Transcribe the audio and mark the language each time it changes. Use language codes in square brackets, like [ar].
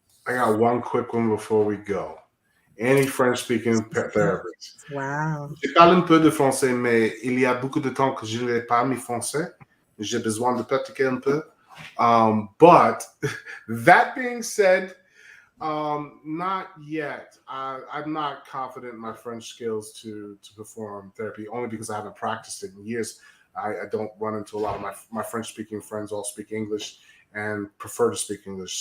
[en] I got one quick one before we go. Any French-speaking therapist? Wow. [fr] Je parle un peu de français, mais il y a beaucoup de temps que je n'ai pas mis français. J'ai besoin de pratiquer un peu. [en] But that being said, not yet. I'm not confident in my French skills to perform therapy, only because I haven't practiced it in years. I don't run into a lot of my French-speaking friends all speak English and prefer to speak English.